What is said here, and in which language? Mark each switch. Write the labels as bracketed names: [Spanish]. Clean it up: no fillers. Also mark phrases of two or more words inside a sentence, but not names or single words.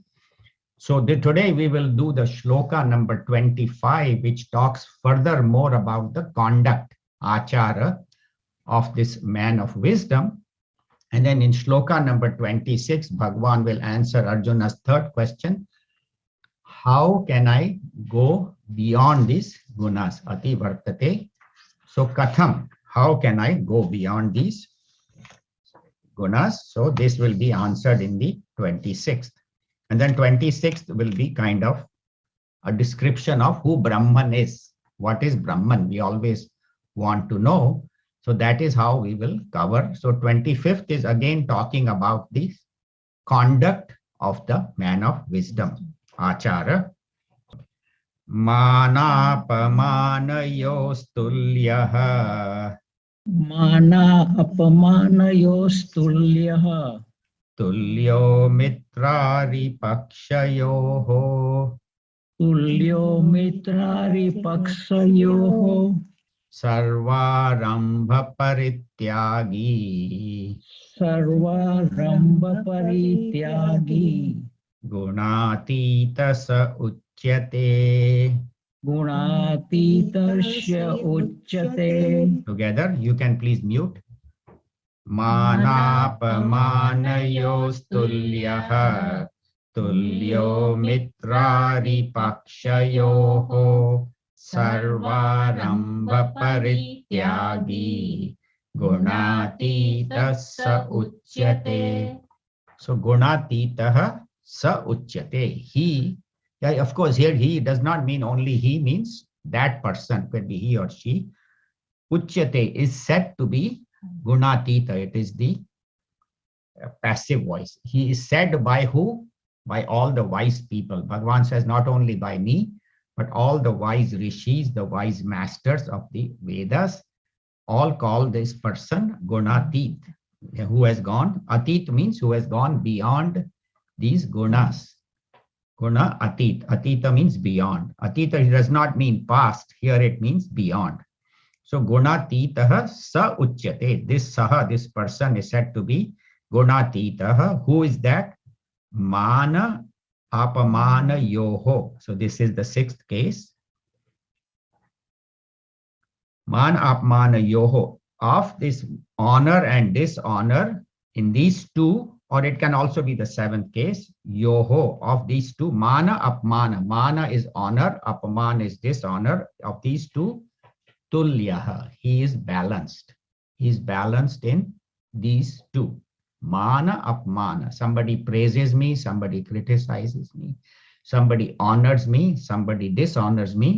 [English] So today we will do the shloka number 25, which talks further more about the conduct, achara, of this man of wisdom. And then in shloka number 26, Bhagwan will answer Arjuna's third question. How can I go beyond these gunas? [Sanskrit] Ati vartate. So katham, [English] how can I go beyond these gunas? So this will be answered in the 26th. And then 26th will be kind of a description of who Brahman is. What is Brahman? We always want to know. So that is how we will cover. So 25th is again talking about the conduct of the man of wisdom, achara. [Sanskrit] Manapamanayostulyah. Mana apamanayostulyah. Tulyo mitraripakshayoho. Tulyo mitraripakshayoho. Sarvarambha parityagi. Sarvarambha parityagi. Gunatita sa uchyate. Gunatitasya uchyate. [English] Together, you can please mute. [Sanskrit] Manapamanayostulyah. Tulyo mitraripakshayoho. Sarvarambha parityagi. Gunatita sa uchyate. So gunatitaha sa uchyate. [English] He, yeah, of course, here he does not mean only he, means that person, could be he or she. Uchyate is said to be gunatita. It is the passive voice. He is said by who? By all the wise people. Bhagavan says not only by me, but all the wise rishis, the wise masters of the Vedas, all call this person Gunatit, who has gone. Atit means who has gone beyond these gunas. [Sanskrit] Guna atit. [English] Atita means beyond. Atita does not mean past. Here it means beyond. So gunatitaha sa uchyate. This saha, this person is said to be gunatitaha. Who is that? [Sanskrit] Mana apamana yoho. [English] So this is the sixth case. [Sanskrit] Man apmana yoho, [English] of this honor and dishonor in these two, or it can also be the seventh case, yoho, of these two, [Sanskrit] mana apmana. [English] Mana is honor, apman is dishonor. Of these two, tulyaha, he is balanced. He is balanced in these two. [Sanskrit] Mana apmana, [English] somebody praises me, somebody criticizes me. Somebody honors me, somebody dishonors me.